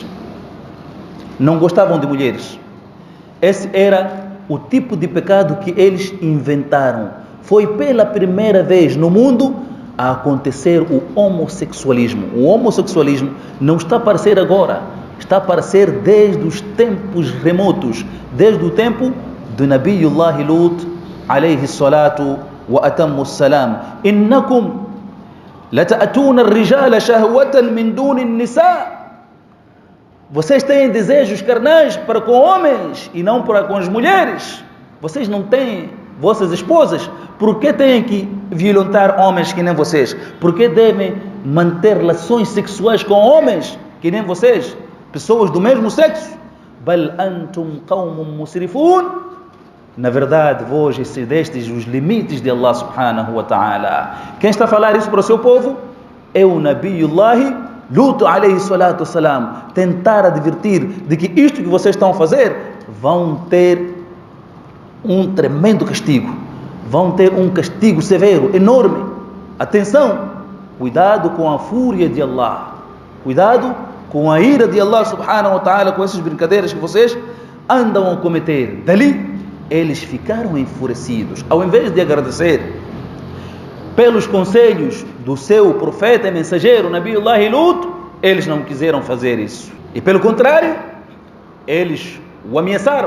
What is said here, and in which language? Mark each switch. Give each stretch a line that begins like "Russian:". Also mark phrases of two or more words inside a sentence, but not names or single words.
Portuguese: Não gostavam de mulheres. Esse era o tipo de pecado que eles inventaram. Foi pela primeira vez no mundo a acontecer o homossexualismo. O homossexualismo não está a aparecer agora, está a aparecer desde os tempos remotos, desde o tempo de Nabiullah Lut
Arabic: عليه الصلاة وأتم السلام. إنكم لتأتون الرجال شهوة من دون النساء.
Portuguese: Vocês têm desejos carnais para com homens e não para com as mulheres. Vocês não têm vossas esposas. Por que têm que violentar homens que nem vocês? Por que devem manter relações sexuais com homens que nem vocês? Pessoas do mesmo sexo.
Arabic: بل أنتم قوم مسرفون.
Portuguese: Na verdade, vós excedestes os limites de
Arabic: الله سبحانه وتعالى.
Portuguese: Quem está a falar isso para o seu povo? É o Nabiullah Lut
Arabic: عليه الصلاة والسلام,
Portuguese: tentar advertir de que isto que vocês estão a fazer vão ter um tremendo castigo. Vão ter um castigo severo, enorme. Atenção, cuidado com a fúria de Allah. Cuidado com a ira de
Arabic: الله سبحانه وتعالى,
Portuguese: com essas brincadeiras que vocês andam a cometer. Dali, eles ficaram enfurecidos. Ao invés de agradecer pelos conselhos do seu profeta e mensageiro, Nabiullah Lut, eles não quiseram fazer isso. E pelo contrário, eles o ameaçaram.